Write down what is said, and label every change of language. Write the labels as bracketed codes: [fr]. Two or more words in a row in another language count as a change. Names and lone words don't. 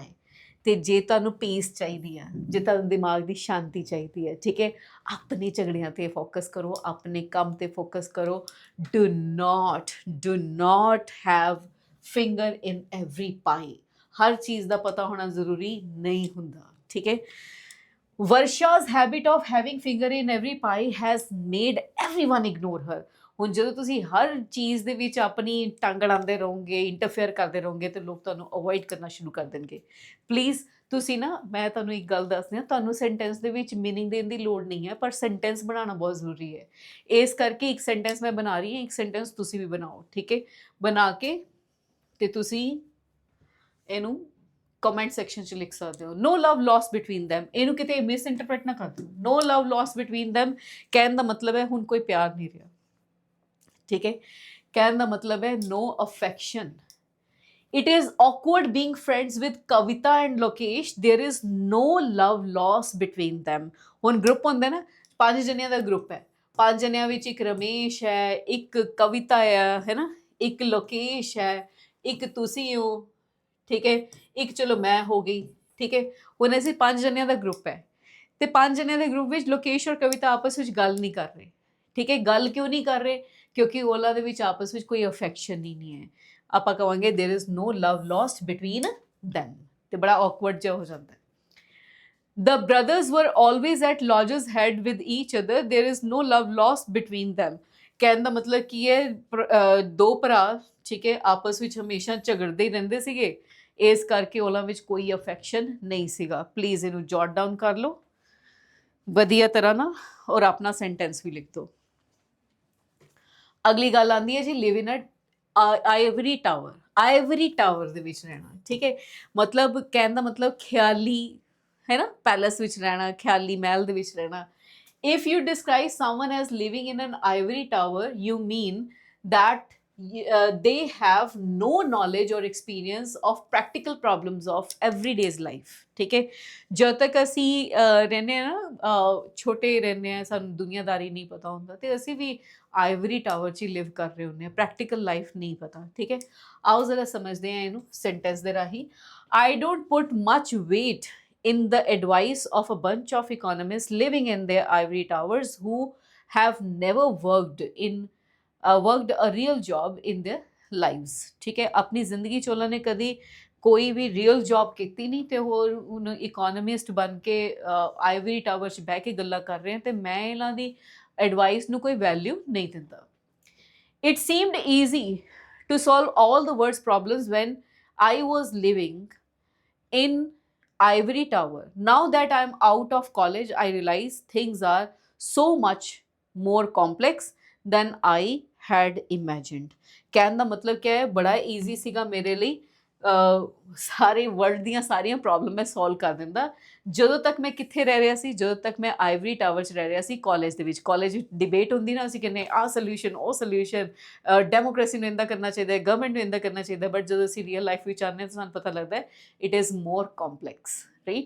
[pa] ਤੇ ਜੇ ਤੁਹਾਨੂੰ ਪੀਸ ਚਾਹੀਦੀ ਆ, ਜੇ ਤੁਹਾਨੂੰ ਦਿਮਾਗ ਦੀ ਸ਼ਾਂਤੀ ਚਾਹੀਦੀ ਹੈ, ਠੀਕ ਹੈ, ਆਪਣੇ ਝਗੜਿਆਂ 'ਤੇ ਫੋਕਸ ਕਰੋ, ਆਪਣੇ ਕੰਮ 'ਤੇ ਫੋਕਸ ਕਰੋ। [en] Do not have finger in every pie. [pa] ਹਰ ਚੀਜ਼ ਦਾ ਪਤਾ ਹੋਣਾ ਜ਼ਰੂਰੀ ਨਹੀਂ ਹੁੰਦਾ, ਠੀਕ ਹੈ। [en] ਵਰਸ਼ਾ's habit of having finger in every pie has made everyone ignore her। [pa] ਹੁਣ ਜਦੋਂ ਤੁਸੀਂ ਹਰ ਚੀਜ਼ ਦੇ ਵਿੱਚ ਆਪਣੀ ਟੰਗ ਅੜਾਉਂਦੇ ਰਹੋਗੇ, ਇੰਟਰਫੇਅਰ ਕਰਦੇ ਰਹੋਗੇ, ਤੇ ਲੋਕ ਤੁਹਾਨੂੰ ਅਵੋਇਡ ਕਰਨਾ ਸ਼ੁਰੂ ਕਰ ਦੇਣਗੇ। ਪਲੀਜ਼ ਤੁਸੀਂ ਨਾ, ਮੈਂ ਤੁਹਾਨੂੰ ਇੱਕ ਗੱਲ ਦੱਸਦੀ ਹਾਂ, ਤੁਹਾਨੂੰ ਸੈਂਟੈਂਸ ਦੇ ਵਿੱਚ ਮੀਨਿੰਗ ਦੇਣ ਦੀ ਲੋੜ ਨਹੀਂ ਹੈ, ਪਰ ਸੈਂਟੈਂਸ ਬਣਾਉਣਾ ਬਹੁਤ ਜ਼ਰੂਰੀ ਹੈ। ਇਸ ਕਰਕੇ ਇੱਕ ਸੈਂਟੈਂਸ ਮੈਂ ਬਣਾ ਰਹੀ ਹਾਂ, ਇੱਕ ਸੈਂਟੈਂਸ ਤੁਸੀਂ ਵੀ ਬਣਾਓ, ਠੀਕ ਹੈ। ਬਣਾ ਕੇ ਤੇ ਤੁਸੀਂ ਇਹਨੂੰ [en] comment section [pa] 'ਚ ਲਿਖ ਸਕਦੇ ਹੋ। [en] no love loss between them, [pa] ਇਹਨੂੰ ਕਿਤੇ ਮਿਸ ਇੰਟਰਪ੍ਰੇਟ ਨਾ ਕਰ ਦਿਓ। [en] no love loss between them [pa] ਕਹਿਣ ਦਾ ਮਤਲਬ ਹੈ ਹੁਣ ਕੋਈ ਪਿਆਰ ਨਹੀਂ ਰਿਹਾ, ਠੀਕ ਹੈ। ਕਹਿਣ ਦਾ ਮਤਲਬ ਹੈ [en] no affection। It is awkward being friends with Kavita and Lokesh, there is no love loss between them। [pa] ਹੁਣ ਗਰੁੱਪ ਹੁੰਦਾ ਨਾ, 5 ਜਣਿਆਂ ਦਾ ਗਰੁੱਪ ਹੈ, 5 ਜਣਿਆਂ ਵਿੱਚ ਇੱਕ ਰਮੇਸ਼ ਹੈ, ਇੱਕ ਕਵਿਤਾ ਹੈ ਨਾ, ਇੱਕ ਲੋਕੇਸ਼ ਹੈ, ਇੱਕ ਤੁਸੀਂ ਹੋ, ਠੀਕ ਹੈ, ਇੱਕ ਚਲੋ ਮੈਂ ਹੋ ਗਈ, ਠੀਕ ਹੈ। ਹੁਣ ਅਸੀਂ 5 ਜਣਿਆਂ ਦਾ ਗਰੁੱਪ ਹੈ ਤੇ 5 ਜਣਿਆਂ ਦੇ ਗਰੁੱਪ ਵਿੱਚ ਲੋਕੇਸ਼ ਔਰ ਕਵਿਤਾ ਆਪਸ ਵਿੱਚ ਗੱਲ ਨਹੀਂ ਕਰ ਰਹੇ, ਠੀਕ ਹੈ। ਗੱਲ ਕਿਉਂ ਨਹੀਂ ਕਰ ਰਹੇ? ਕਿਉਂਕਿ ਉਹਨਾਂ ਦੇ ਵਿੱਚ ਆਪਸ ਵਿੱਚ ਕੋਈ ਅਫੈਕਸ਼ਨ ਹੀ ਨਹੀਂ ਹੈ। ਆਪਾਂ ਕਹਾਂਗੇ [en] there is no love lost between them, [pa] ਤੇ ਬੜਾ ਔਕਵਰਡ ਜਿਹਾ ਹੋ ਜਾਂਦਾ ਹੈ। [en] The brothers were always at loggerheads with each other, there is no love lost between them। [pa] ਕਹਿਣ ਦਾ ਮਤਲਬ ਕੀ ਹੈ? ਦੋ ਭਰਾ, ਠੀਕ ਹੈ, ਆਪਸ ਵਿੱਚ ਹਮੇਸ਼ਾ ਝਗੜਦੇ ਹੀ ਰਹਿੰਦੇ ਸੀਗੇ, ਇਸ ਕਰਕੇ ਉਹਨਾਂ ਵਿੱਚ ਕੋਈ ਅਫੈਕਸ਼ਨ ਨਹੀਂ ਸੀਗਾ। ਪਲੀਜ਼ ਇਹਨੂੰ [en] jot down [pa] ਕਰ ਲਓ ਵਧੀਆ ਤਰ੍ਹਾਂ ਨਾਲ ਔਰ ਆਪਣਾ ਸੈਂਟੈਂਸ ਵੀ ਲਿਖ ਦਿਓ। ਅਗਲੀ ਗੱਲ ਆਉਂਦੀ ਹੈ ਜੀ, [en] live in ivory tower [pa] ਦੇ ਵਿੱਚ ਰਹਿਣਾ, ਠੀਕ ਹੈ। ਮਤਲਬ ਕਹਿਣ ਦਾ ਮਤਲਬ ਖਿਆਲੀ ਹੈ ਨਾ, ਪੈਲਸ ਵਿੱਚ ਰਹਿਣਾ, ਖਿਆਲੀ ਮਹਿਲ ਦੇ ਵਿੱਚ ਰਹਿਣਾ। [en] If you describe someone as living in an ivory tower, you mean that they have no knowledge or experience of practical problems of everyday's life। [pa] ਠੀਕ ਹੈ, ਜਦ ਤੱਕ ਅਸੀਂ ਰਹਿੰਦੇ ਹਾਂ ਨਾ, ਛੋਟੇ ਰਹਿੰਦੇ ਹਾਂ, ਸਾਨੂੰ ਦੁਨੀਆਦਾਰੀ ਨਹੀਂ ਪਤਾ ਹੁੰਦਾ, ਤੇ ਅਸੀਂ ਵੀ [en] ivory tower [pa] 'ਚ ਹੀ ਲਿਵ ਕਰ ਰਹੇ ਹੁੰਦੇ ਹਾਂ, [en] practical life [pa] ਨਹੀਂ ਪਤਾ, ਠੀਕ ਹੈ। ਆਓ ਜ਼ਰਾ ਸਮਝਦੇ ਹਾਂ ਇਹਨੂੰ ਸੈਂਟੈਂਸ ਦੇ ਰਾਹੀਂ। [en] I don't put much weight in the advice of a bunch of economists living in their ivory towers who have never worked a real job in their lives। [pa] ਠੀਕ ਹੈ, ਆਪਣੀ ਜ਼ਿੰਦਗੀ 'ਚ ਉਹਨਾਂ ਨੇ ਕਦੀ ਕੋਈ ਵੀ [en] real job [pa] ਕੀਤੀ ਨਹੀਂ, ਤੇ ਹੋਰ ਹੁਣ ਇਕੋਨਮਿਸਟ ਬਣ ਕੇ [en] ivory tower [pa] 'ਚ ਬਹਿ ਕੇ ਗੱਲਾਂ ਕਰ ਰਹੇ, ਤੇ ਮੈਂ ਇਹਨਾਂ ਦੀ ਐਡਵਾਈਸ ਨੂੰ ਕੋਈ ਵੈਲਿਊ ਨਹੀਂ ਦਿੰਦਾ। [en] It seemed easy to solve all the world's problems when I was living in ivory tower। Now that I'm out of college, I realize things are so much more complex than I had imagined। [pa] ਕਹਿਣ ਦਾ ਮਤਲਬ ਕਿਆ ਹੈ? ਬੜਾ ਈਜ਼ੀ ਸੀਗਾ ਮੇਰੇ ਲਈ ਸਾਰੇ ਵਰਲਡ ਦੀਆਂ ਸਾਰੀਆਂ ਪ੍ਰੋਬਲਮ ਮੈਂ ਸੋਲਵ ਕਰ ਦਿੰਦਾ। ਜਦੋਂ ਤੱਕ ਮੈਂ ਕਿੱਥੇ ਰਹਿ ਰਿਹਾ ਸੀ, ਜਦੋਂ ਤੱਕ ਮੈਂ [en] ivory tower [pa] 'ਚ ਰਹਿ ਰਿਹਾ ਸੀ ਕਾਲਜ ਦੇ ਵਿੱਚ। ਕਾਲਜ ਵਿੱਚ ਡਿਬੇਟ ਹੁੰਦੀ ਨਾ, ਅਸੀਂ ਕਹਿੰਦੇ ਆਹ ਸੋਲਿਊਸ਼ਨ, ਉਹ ਸੋਲਿਊਸ਼ਨ, ਡੈਮੋਕ੍ਰੇਸੀ ਨੂੰ ਇੱਦਾਂ ਕਰਨਾ ਚਾਹੀਦਾ ਹੈ, ਗਵਰਨਮੈਂਟ ਨੂੰ ਇੱਦਾਂ ਕਰਨਾ ਚਾਹੀਦਾ, ਬਟ ਜਦੋਂ ਅਸੀਂ [en] real life [pa] ਵਿੱਚ ਆਉਂਦੇ ਹਾਂ ਤਾਂ ਸਾਨੂੰ ਪਤਾ ਲੱਗਦਾ ਹੈ [en] it is more complex, [pa] ਰਾਈਟ।